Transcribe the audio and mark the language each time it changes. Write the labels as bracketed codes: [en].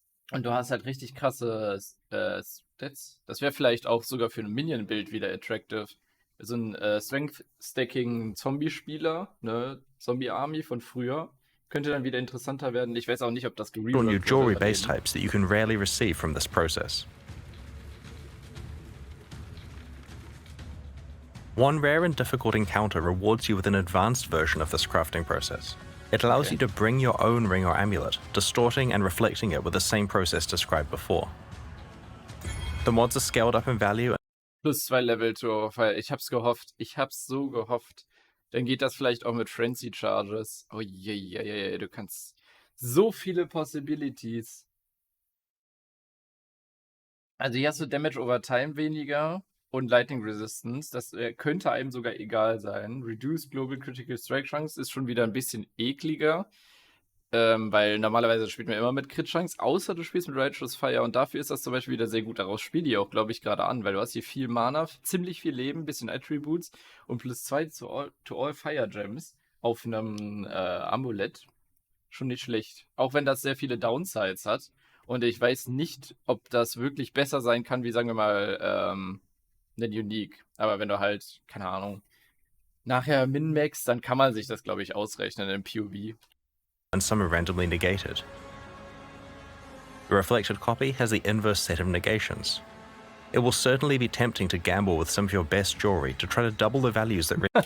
[de] Und du hast halt richtig krasse Stats. Das wäre vielleicht auch sogar für ein Minion-Bild wieder attractive. So ein Strength-Stacking-Zombie-Spieler, ne, Zombie-Army von früher, könnte dann wieder interessanter werden. Ich weiß auch nicht, ob das [en] new jewelry base types that you can rarely receive from this process. One rare and difficult encounter rewards you with an advanced version of this crafting process. It allows you to bring your own ring or amulet, distorting and reflecting it with the same process described before. The mods are scaled up in value. Plus 2 Level to Fire. [de] Ich hab's gehofft. Ich hab's so gehofft. Dann geht das vielleicht auch mit Frenzy Charges. Oh je, du kannst so viele Possibilities. Also hier hast du Damage over Time weniger und Lightning Resistance. Das könnte einem sogar egal sein. Reduced Global Critical Strike Chance ist schon wieder ein bisschen ekliger. Weil normalerweise spielt man immer mit Crit-Chance, außer du spielst mit Righteous Fire. Und dafür ist das zum Beispiel wieder sehr gut. Daraus spiele ich auch, glaube ich, gerade an, weil du hast hier viel Mana, ziemlich viel Leben, bisschen Attributes und [en] plus 2 to all Fire Gems [de] auf einem Amulett. Schon nicht schlecht. Auch wenn das sehr viele Downsides hat. Und ich weiß nicht, ob das wirklich besser sein kann, wie sagen wir mal, ein Unique. Aber wenn du halt, keine Ahnung, nachher min-max, dann kann man sich das, glaube ich, ausrechnen im POE. [en] And some are randomly negated. The reflected copy has the inverse set of negations. It will certainly be tempting to gamble with some of your best jewelry to try to double the values that